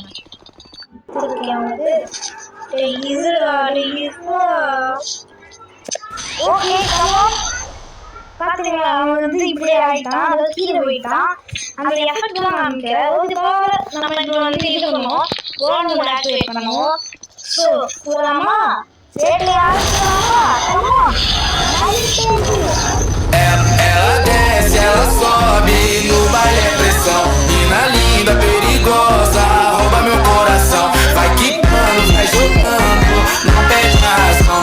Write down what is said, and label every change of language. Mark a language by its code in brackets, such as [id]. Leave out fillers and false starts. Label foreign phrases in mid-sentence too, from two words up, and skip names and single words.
[ta] வந்து இது ஓகே, பார்த்தீங்களா, அவன் வந்து இப்படி ஆகிட்டான், அதாவது கீழே போயிட்டான். அந்த எஃபெக்ட்லாம் காமிக்கிறேன். ஓகே, நம்ம இப்போ வந்து இது பண்ணுவோம், [en] gold mode activate [ta] பண்ணுவோம். ஸோ போகலாமா? [pt] Ela desce, ela sobe, no baile é pressão. Mina linda, perigosa, rouba meu coração. Vai quicando, vai jogando, não perde a razão.